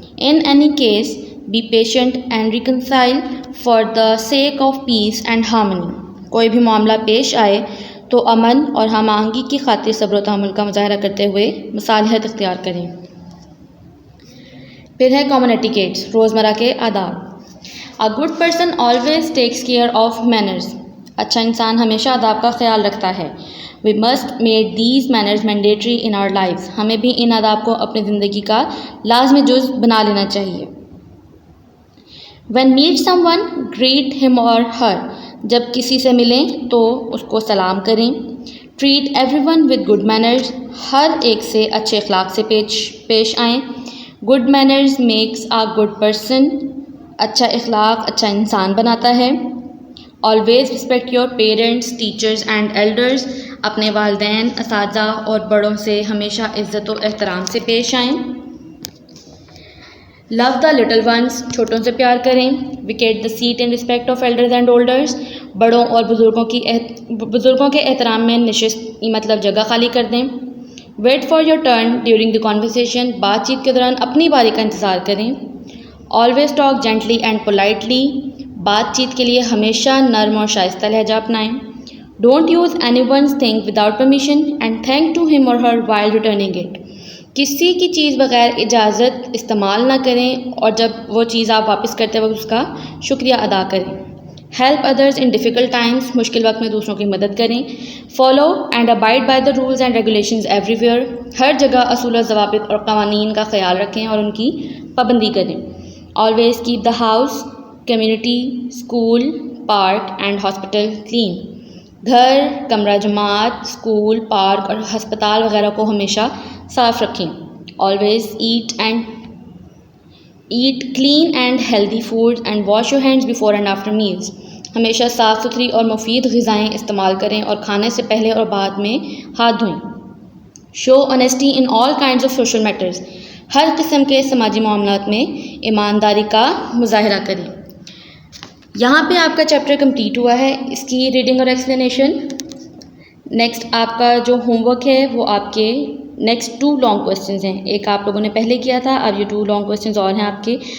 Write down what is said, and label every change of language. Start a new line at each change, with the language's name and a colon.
English: In any case, be patient and reconcile for the sake of peace and harmony.
Urdu: کوئی بھی معاملہ پیش آئے تو امن اور ہم آہنگی کی خاطر صبر و تحمل کا مظاہرہ کرتے ہوئے مصالحت اختیار کریں. پھر ہے
English: common etiquettes,
Urdu: روزمرہ کے آداب.
English: A good person always takes care of manners.
Urdu: اچھا انسان ہمیشہ آداب کا خیال رکھتا ہے.
English: We must make these manners mandatory in our lives.
Urdu: ہمیں بھی ان آداب کو اپنی زندگی کا لازمی جز بنا لینا چاہیے.
English: When meet someone, greet him or her.
Urdu: جب کسی سے ملیں تو اس کو سلام کریں.
English: Treat everyone with good manners.
Urdu: ہر ایک سے اچھے اخلاق سے پیش آئیں.
English: Good manners makes a good person.
Urdu: اچھا اخلاق اچھا انسان بناتا ہے.
English: Always respect your parents, teachers and elders.
Urdu: اپنے والدین، اساتذہ اور بڑوں سے ہمیشہ عزت و احترام سے پیش آئیں.
English: Love the little ones.
Urdu: چھوٹوں سے پیار کریں.
English: Vacate the seat in respect of elders and elders.
Urdu: بڑوں اور بزرگوں کے احترام میں نشست مطلب جگہ خالی کر دیں.
English: Wait for your turn during the conversation.
Urdu: بات چیت کے دوران اپنی باری کا انتظار کریں.
English: Always talk gently and politely.
Urdu: بات چیت کے لیے ہمیشہ نرم اور شائستہ لہجہ اپنائیں.
English: Don't use anyone's thing without permission and thank to him or her while returning it.
Urdu: کسی کی چیز بغیر اجازت استعمال نہ کریں اور جب وہ چیز آپ واپس کرتے وقت اس کا شکریہ ادا کریں.
English: Help others in difficult times.
Urdu: مشکل وقت میں دوسروں کی مدد کریں.
English: Follow and abide by the rules and regulations everywhere.
Urdu: ہر جگہ اصول و ضوابط اور قوانین کا خیال رکھیں اور ان کی پابندی کریں.
English: Always keep the house, community, school, park and hospital clean.
Urdu: گھر، کمرہ جماعت، اسکول، پارک اور ہسپتال وغیرہ کو ہمیشہ صاف رکھیں.
English: Always eat clean and healthy food and wash your hands before and after meals.
Urdu: ہمیشہ صاف ستھری اور مفید غذائیں استعمال کریں اور کھانے سے پہلے اور بعد میں ہاتھ دھوئیں.
English: Show honesty in all kinds of social matters.
Urdu: ہر قسم کے سماجی معاملات میں ایمانداری کا مظاہرہ کریں. یہاں پہ آپ کا چیپٹر کمپلیٹ ہوا ہے. اس کی ریڈنگ اور ایکسپلینیشن. نیکسٹ آپ کا جو ہوم ورک ہے وہ آپ کے نیکسٹ 2 لانگ کویسچنز ہیں. ایک آپ لوگوں نے پہلے کیا تھا، اب یہ 2 لانگ کویسچنز اور ہیں آپ کے.